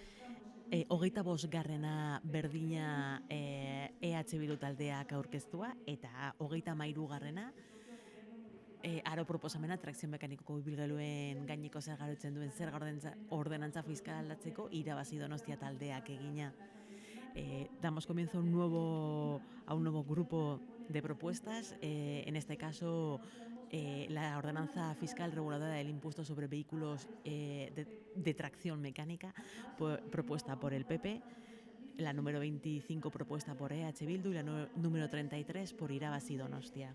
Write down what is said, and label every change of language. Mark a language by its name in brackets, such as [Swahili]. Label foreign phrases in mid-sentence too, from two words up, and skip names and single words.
[Basque] 25. berdina EH Bildu taldeak aurkeztua, eta 33. Aro proposamena trakzio mekanikoko ibilgailuen gaineko zerga orotzen duen zerga ordenantza fiskala aldatzeko irabazi Donostia taldeak egina. [Spanish] Damos comienzo a un nuevo grupo de propuestas, en este caso la ordenanza fiscal reguladora del impuesto sobre vehículos de tracción mecánica, propuesta por el PP, la número 25 propuesta por EH Bildu y la número 33 por Irabazi Donostia.